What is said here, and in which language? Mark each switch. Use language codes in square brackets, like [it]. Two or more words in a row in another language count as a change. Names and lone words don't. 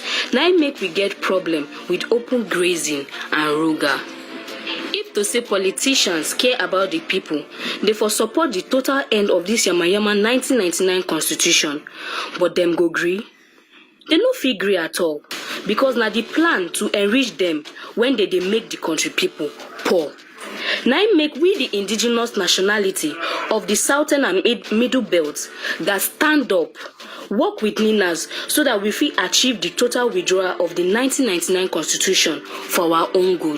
[pcm] Na im make we get problem with open grazing and ruga. If to say politicians care about the people, they for support the total end of this yamayama 1999 constitution, but them go gree? They no fit gree at all, because na the plan to enrich them when they make the country people poor. Now make we the indigenous nationality of the southern and middle belts that stand up, work with Ninas so that we fit achieve the total withdrawal of the 1999 constitution for our own good.